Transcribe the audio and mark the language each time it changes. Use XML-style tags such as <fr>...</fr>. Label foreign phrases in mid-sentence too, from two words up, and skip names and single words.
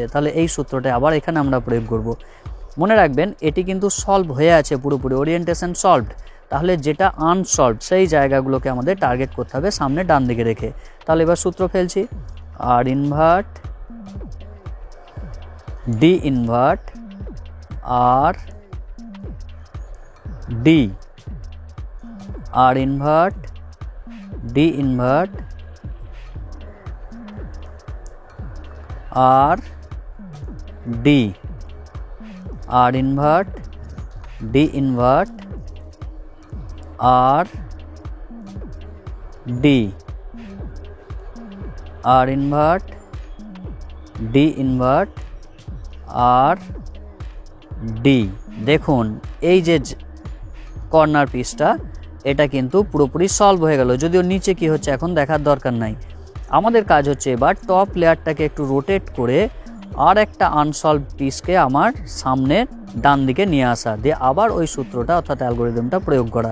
<bn>তাহলে এই সূত্রটা আবার এখানে আমরা প্রয়োগ করব। মনে রাখবেন এটি কিন্তু সলভ হয়ে আছে পুরোপুরি,</bn> <en>orientation solved.</en> <bn>তাহলে যেটা আনসলভড সেই জায়গাগুলোকে আমাদের টার্গেট করতে হবে সামনে ডান দিকে রেখে। তাহলে এবার সূত্র ফেলছি,</bn> <en>R invert D invert R D, R invert D invert R D, R invert D invert R D, R invert D invert R D। দেখুন এই যে corner pieceটা এটা কিন্তু পুরোপুরি সলভ হয়ে গেল, যদিও নিচে কি হচ্ছে এখন দেখার দরকার নাই। আমাদের কাজ হচ্ছে এবার top layerটাকে একটু রোটেট করে আর একটা unsolve pieceকে আমার সামনের ডান দিকে নিয়ে আসা, দিয়ে আবার ওই সূত্রটা অর্থাৎ অ্যালগরিদমটা প্রয়োগ করা।</en>